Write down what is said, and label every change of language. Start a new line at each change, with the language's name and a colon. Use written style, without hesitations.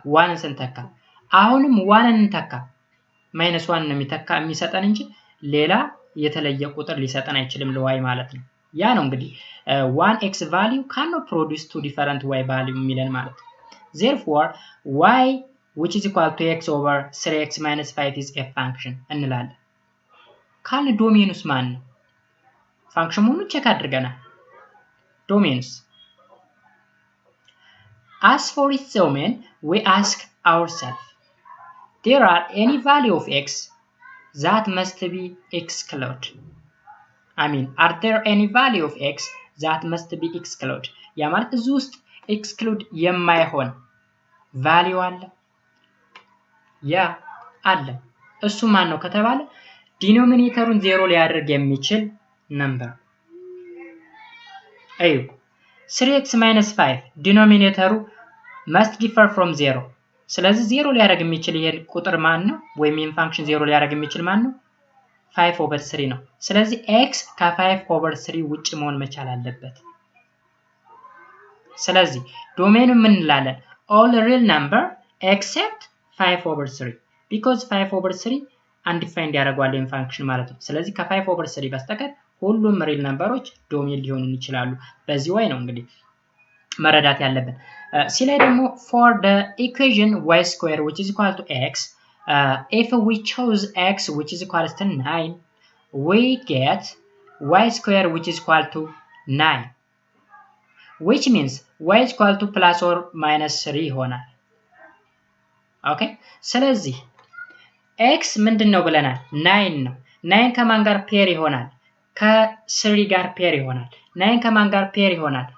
Amharic: ዋንን ስንተካ። አሁንም ዋንን እንተካ -1 ነው የሚሰጠን እንጂ ሌላ የተለየ ቁጥር ሊሰጠን አይችልም ለy ማለት ነው። ያ ነው እንግዲህ
English: 1x value cannot produce two different y value
Amharic: የሚለን ማለት ነው።
English: therefore y which is equal to x over 3x minus 5 is a function
Amharic: እንላለን። ካልን ዶሜኑስ ማን ነው? ፋንክሽን መሆኑን ቼክ አድርገናል። ዶሜኑስ
English: as for its domain we ask ourselves there are any value of x that must be excluded. are there any value of x that must be excluded?
Amharic: ያ ማለት እዚህ ውስጥ exclude የማይሆን value አለ? ያ አለ። እሱ ማን ነው ከተባለ ዲኖሚኔተሩን 0 ሊያደርግ የሚችል ነምበር። አዩ 3x - 5 ዲኖሚኔተሩ must differ from 0። ስለዚህ 0 ሊያደርግ የሚችል ይሄን ቁጥር ማን ነው? ወይም ይሄን ፋንክሽን 0 ሊያደርግ የሚችል ማን ነው? 5/3 ነው። ስለዚህ x ከ5/3 ውጭ መሆን መቻል አለበት። ስለዚህ ዶሜኑ ምን እንላለን?
English: all real number except 5/3 because 5/3
Amharic: undefined ያደርገዋል ይሄን ፋንክሽን ማለት ነው። ስለዚህ ከ5/3 በስተቀር ሁሉም ሪል ነምበሮች ዶሜን ሊሆኑ ይችላሉ። በዚህ way ነው እንግዲህ መረዳት ያለብን። ሲ ላይ ደግሞ
English: for the equation y square which is equal to x if we chose x which is equal to 9 we get y square which is equal to 9 which means y is equal to plus or minus 3
Amharic: ይሆናል። ኦኬ ስለዚህ x ምንድነው ብለናል? 9 ነው። 9 ከማን ጋር ፔር ይሆናል? ከ3 ጋር ፔር ይሆናል። 9 ከማን ጋር ፔር ይሆናል?